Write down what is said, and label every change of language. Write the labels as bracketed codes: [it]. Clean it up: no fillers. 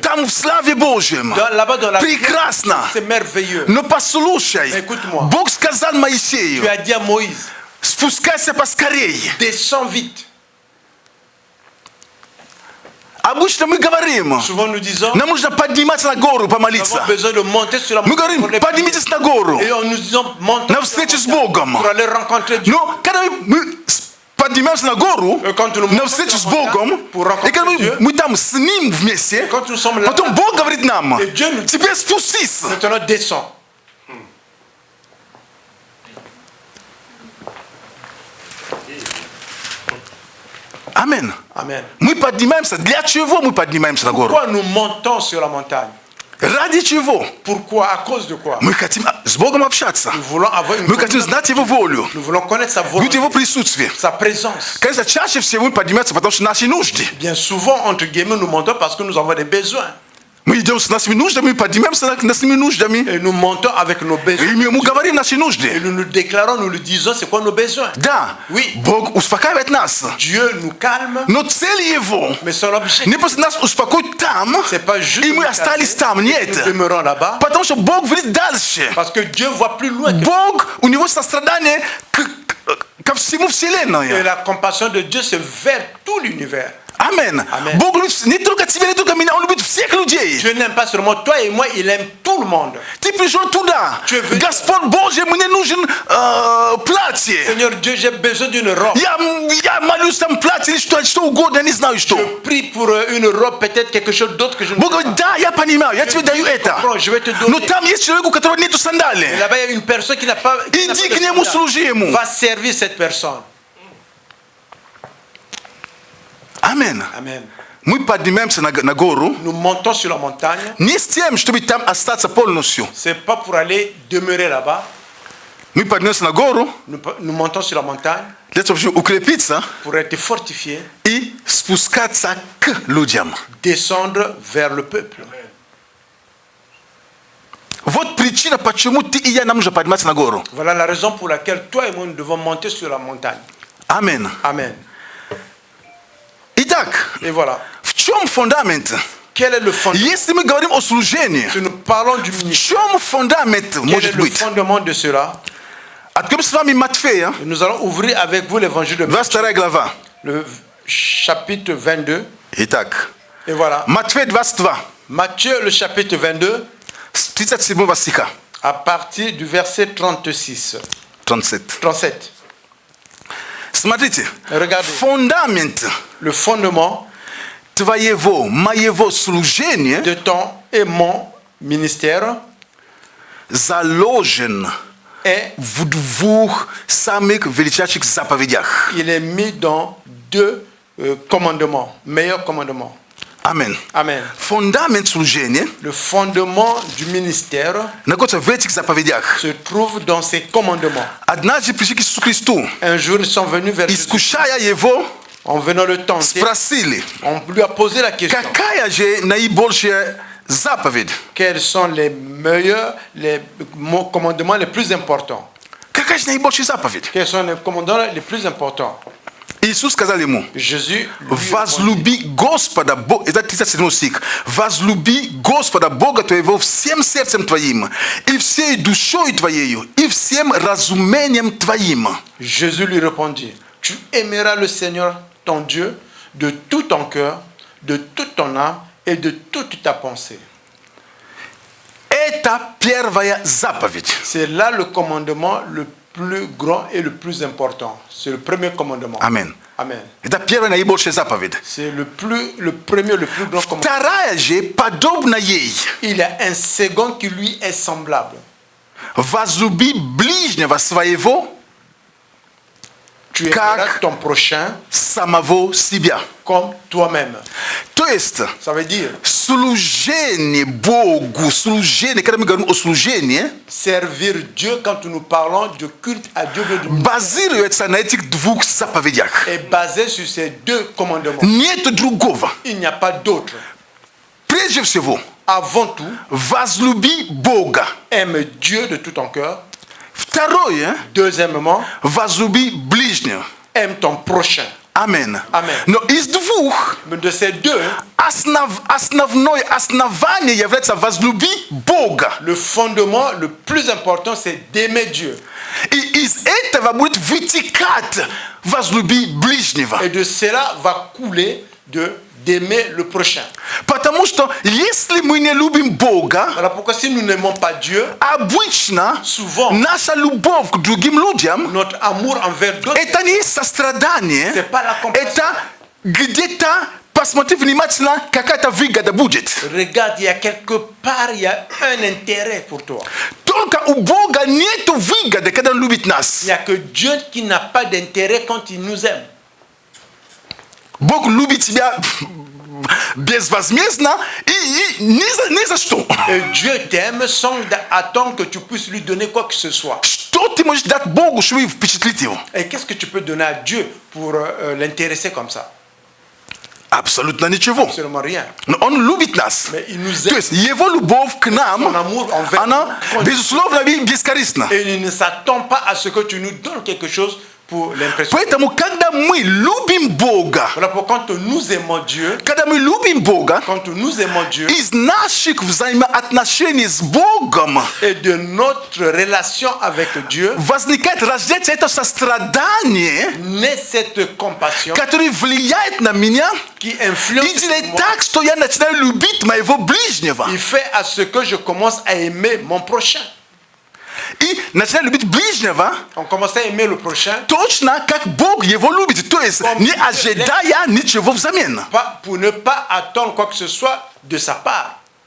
[ru] Там в славе Божьем. [fr] Là-bas dans la [ru] прекрасно. [fr] C'est merveilleux. [ru] Но послушай, Бог сказал Моисею, [fr] tu as dit à Moïse, [ru] спускайся поскорей. [fr] Descends vite. [ru] Обычно мы говорим, [fr] souvent nous disons, [ru] нам нужно подниматься на гору, помолиться. [fr] Nous avons besoin de monter sur la [ru] Мы говорим, поднимитесь на гору, [fr] et nous disons, [ru] на встречу с Богом. [fr] pour aller rencontrer Dieu. [ru] Но когда мы поднимаемся на гору, на встречу с Богом, и когда мы там с Ним вместе, потом Бог говорит нам, теперь спустись. [fr] Maintenant descends. Amen. Amen. [ru] Мы поднимаемся. Для чего мы поднимаемся на гору? [fr] Pourquoi nous montons sur la montagne? [ru] Ради чего? [fr] Pourquoi? À cause de quoi? [ru] Мы хотим с Богом общаться. [fr] Nous voulons avoir une [ru] Мы хотим знать Его волю. [fr] Nous voulons connaître sa volonté. [ru] Быть Его присутствие. [fr] Sa présence. [ru] Конечно, чаще всего мы поднимаемся, потому что наши нужды. [fr] Bien souvent, entre guillemets, nous montons parce que nous avons des besoins. [ru] Мы идем с нашими нуждами, поднимаемся с нашими нуждами. [fr] Et nous montons avec nos besoins. [ru] И мы говорим наши нужды. [fr] Et nous nous déclarons, nous le disons, c'est quoi nos besoins? [ru] Да. [fr] Oui. [ru] Бог успокаивает нас. [fr] Dieu nous calme. [ru] Но цель Его [fr] Mais son objectif, [ru] не просто нас успокоить там, [fr] c'est pas juste [ru] и мы остались там. Нет. [fr] nous demeurons là-bas. [ru] Потому что Бог видит дальше. [fr] Parce que Dieu voit plus loin que [ru] Бог, у Него сострадание ко всему Вселенной. [fr] Et la compassion de Dieu, c'est vers tout l'univers. Amen. [ru] Бог любит не только тебя, не только меня, Он любит всех людей. [fr] Dieu n'aime pas seulement toi et moi, il aime tout le monde. [ru] Ты пришел туда. Господь Божий, мне нужен платье. [fr] Seigneur Dieu, j'ai besoin d'une robe. [ru] Я молюсь там платье или что угодно, я не знаю что. [fr] Je prie pour une robe, peut-être quelque chose d'autre que je ne [ru] Бог [fr] sais [ru] говорит, [fr] pas. [ru] да, я понимаю, я тебе даю это. [fr] Je vais te [ru] Но [fr] donner. [ru] там есть человек, у которого нету сандали. [fr] Et là-bas, il y a une personne qui n'a pas. [ru] Иди к нему, служи ему. [fr] Va servir cette personne. [ru] Амен. [fr] Amen. [ru] Мы поднимаемся на гору [fr] Nous montons sur la montagne. [ru] не с тем, чтобы там остаться полностью. [fr] C'est pas pour aller demeurer là-bas. [ru] Мы поднимаемся на гору [fr] Nous montons sur la montagne [ru] для того, чтобы укрепиться [fr] pour être fortifiés, [ru] и спускаться к людям. [fr] descendre vers le peuple. [ru] Вот причина, почему ты и я нам нужно подниматься на гору. [fr] Voilà la raison pour laquelle toi et moi nous devons monter sur la montagne. [ru] Амен. [fr] Amen. [ru] Итак, [fr] Et voilà. [ru] в чем фундамент? [fr] Quel est le fondement? [ru] Если мы говорим о служении, [fr] Si nous parlons du [ru] в [fr] ministère, [ru] чем фундамент [fr] quel [ru] может [fr] est le [ru] быть? [fr] fondement de cela? [ru] Откроем с вами Матфея, [fr] Nous allons ouvrir avec vous l'évangile de Matthieu, [ru] 22 глава. [fr] le chapitre 22. [ru] Итак, [fr] Et voilà. [ru] Матфея 22, [fr] Matthieu, le chapitre 22, [ru] с 37 стиха, [fr] à partir du verset 36. [ru] 37. Смотрите, [fr] Regardez. [ru] фундамент [fr] Le fondement [ru] твоего, моего служения [fr] de ton et mon ministère [ru] заложен [fr] est, [ru] в двух самых величайших заповедях. [fr] il est mis dans deux commandements, meilleurs commandements. [ru] Амен. [fr] Amen. [ru] Фундамент служения [fr] Le fondement du ministère [ru] находится в этих заповедях. [fr] se trouve dans ces commandements. [ru] Однажды пришли к Иисусу Христу, [fr] Un jour, ils sont venus vers Jésus. [ru] искушая Его, [fr] En venant le tenter, [ru] спросили, [fr] on lui a posé la question. [ru] какая же наибольшая заповедь? [fr] Quels sont les meilleurs, les commandements les plus importants? [ru] Какая же наибольшая заповедь? [fr] Quels sont les commandements les plus importants? [ru] И Isus kazalemu. [fr] Jésus [ru] Возлюби Господа Бога. Это 37 стих. Возлюби Господа Бога твоего всем сердцем твоим, и всей душой твоею, и всем разумением твоим. [fr] Jésus lui répondit, tu aimeras le Seigneur ton Dieu de tout ton cœur, de toute ton âme et de toute ta pensée. [ru] Это первая заповедь. [fr] C'est là le commandement le plus grand et le plus important. C'est le premier commandement. Amen. Amen. [ru] Это первая наибольшая заповедь. [fr] C'est le premier, le plus grand commandement. [ru] Вторая же подобна ей. [fr] Il y a un second qui lui est semblable. [ru] Возлюби ближнего своего, [fr] Tu aimeras ton prochain [ru] самого себя. [fr] comme toi-même. [ru] То есть, [fr] Ça veut dire [ru] служение Богу, служение, когда мы говорим о служении, [fr] servir Dieu quand nous parlons de culte à Dieu [ru] базируется на этих двух заповедях. [fr] est basé sur ces deux commandements. [ru] Нет другого. [fr] Il n'y a pas d'autre. [ru] Прежде всего, [fr] Avant tout, [ru] возлюби Бога. [fr] aime Dieu de tout ton cœur. [ru] Второе, [fr] Deuxièmement, [ru] возлюби ближнего. [fr] aime ton prochain. [ru] Амен. [fr] Amen. [ru] Но из двух [fr] Mais de ces deux, [ru] основное основание является возлюби Бога. [fr] le fondement le plus important, c'est d'aimer Dieu. [ru] И из этого будет вытекать возлюби ближнего. [fr] Et de cela va couler d'aimer le prochain. [ru] Потому что если мы не любим Бога, [fr] Voilà pourquoi si nous n'aimons pas Dieu, [ru] обычно [fr] souvent [ru] наша любовь к другим людям [fr] notre amour envers d'autres, [ru] это не сострадание, [fr] c'est pas la compassion. [ru] это где-то посмотри внимательно, какая-то выгода будет. [fr] Regarde, il y a quelque part, il y a un intérêt pour toi. [ru] Только у Бога нет выгоды, когда Он любит нас. [fr] Il n'y a que Dieu qui n'a pas d'intérêt quand il nous aime. [ru] Бог любит тебя безвозмездно и ни за что. [fr] Et Dieu t'aime sans attendre que tu puisses lui donner quoi que ce soit. [ru] Что ты можешь дать Богу, чтобы впечатлить Его? [fr] Et qu'est-ce que tu peux donner à Dieu pour l'intéresser comme ça? [ru] Абсолютно ничего. [fr] Absolument rien. [ru] Но Он любит нас. [fr] Mais il nous [ru] То [fr] aime. [ru] есть Его любовь к нам, [fr] Son amour envers [ru] она, [fr] nous. [ru] безусловно, бескорыстна. [fr] Et il ne s'attend pas à ce que tu nous donnes quelque chose pour l'impression. [ru] Поэтому, когда мы любим Бога, [fr] Voilà pourquoi quand nous aimons Dieu, [ru] когда мы любим Бога, [fr] quand nous aimons Dieu, [ru] из наших взаимоотношений с Богом [fr] et de notre relation avec Dieu, [ru] возникает, рождается это сострадание, [fr] naît cette compassion [ru] которое влияет на меня [fr] qui influence [ru] и делает [fr] moi. [ru] так, что я начинаю любить моего ближнего. [fr] Il fait à ce que je commence à aimer mon prochain. [ru] И начинаю любить ближнего [fr] On commence à aimer le prochain, [ru] точно как Бог его любит. То есть не ожидая ничего взамен. [fr] pas, pour ne pas attendre quoi que ce soit de sa part.